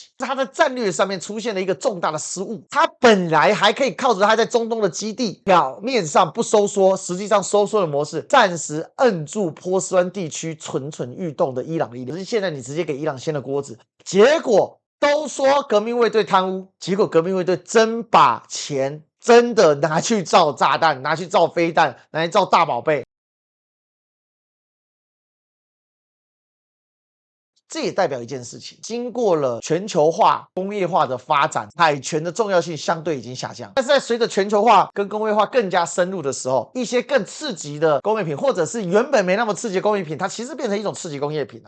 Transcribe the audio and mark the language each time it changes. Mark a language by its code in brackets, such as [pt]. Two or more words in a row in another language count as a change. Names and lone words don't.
[zh] 他的戰略上面出現了一個重大的失誤，他本來還可以靠着他在中東的基地，表面上不收縮，實際上收縮的模式，暫時摁住波斯灣地區蠢蠢欲動的伊朗力量。可是現在你直接給伊朗掀了鍋子，結果都說革命衛隊貪污，結果革命衛隊真把錢真的拿去造炸彈，拿去造飛彈，拿去造大寶貝。這也代表一件事情，經過了全球化、工業化的发展，海權的重要性相對已經下降。但是在隨着全球化跟工業化更加深入的時候，一些更刺激的工業品，或者是原本沒那麼刺激的工業品，它其實變成一種次級工業品了。